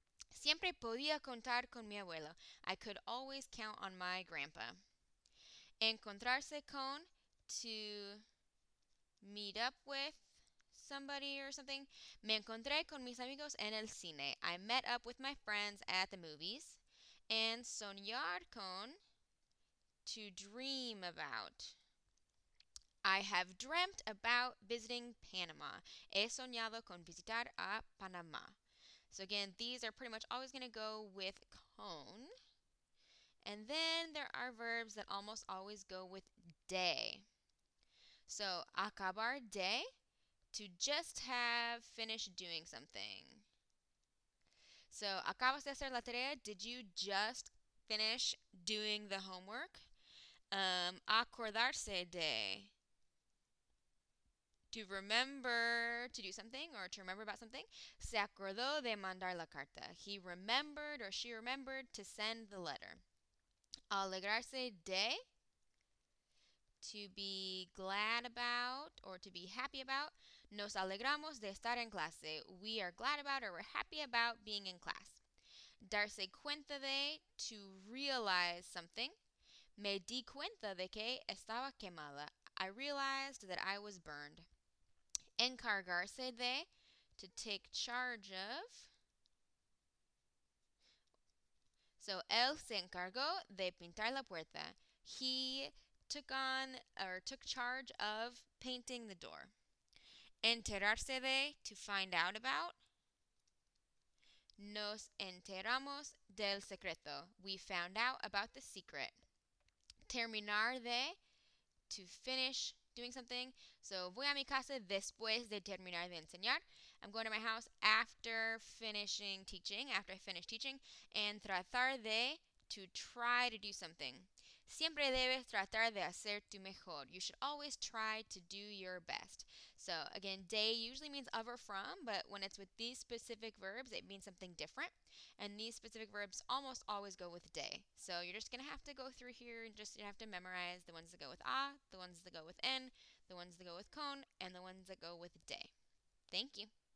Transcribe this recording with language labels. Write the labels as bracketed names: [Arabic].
[Spanish] Siempre podía contar con mi abuelo. [English] I could always count on my grandpa. [Spanish] Encontrarse con, [English] to meet up with somebody or something. [Spanish] Me encontré con mis amigos en el cine. [English] I met up with my friends at the movies. And [Spanish] soñar con, [English] to dream about. I have dreamt about visiting Panama. [Spanish] He soñado con visitar a Panamá. [English] So again, these are pretty much always going to go with con. And then there are verbs that almost always go with de. So [Spanish] acabar de, [English] to just have finished doing something. [Spanish] So acabas de hacer la tarea. [English] Did you just finish doing the homework? [Spanish] Acordarse de, [English] to remember to do something or to remember about something. [Spanish] Se acordó de mandar la carta. [English] He remembered or she remembered to send the letter. [Spanish] Alegrarse de, [English] to be glad about or to be happy about. [Spanish] Nos alegramos de estar en clase. [English] We are glad about or we're happy about being in class. [Spanish] Darse cuenta de, [English] to realize something. [Spanish] Me di cuenta de que estaba quemada. [English] I realized that I was burned. [Spanish] Encargarse de, [English] to take charge of. [Spanish] So, él se encargó de pintar la puerta. [English] He took on or took charge of painting the door. [Spanish] Enterarse de, [English] to find out about. [Spanish] Nos enteramos del secreto. [English] We found out about the secret. [Spanish] Terminar de, [English] to finish doing something. [Spanish] So, voy a mi casa después de terminar de enseñar. [English] I'm going to my house after finishing teaching, after I finish teaching. And [Spanish] tratar de, [English] to try to do something. [Spanish] Siempre debes tratar de hacer tu mejor. [English] You should always try to do your best. So, again, de usually means of or from, but when it's with these specific verbs, it means something different. And these specific verbs almost always go with de. So, you're just going to have to go through here and just you have to memorize the ones that go with a, the ones that go with en, the ones that go with con, and the ones that go with de. Thank you.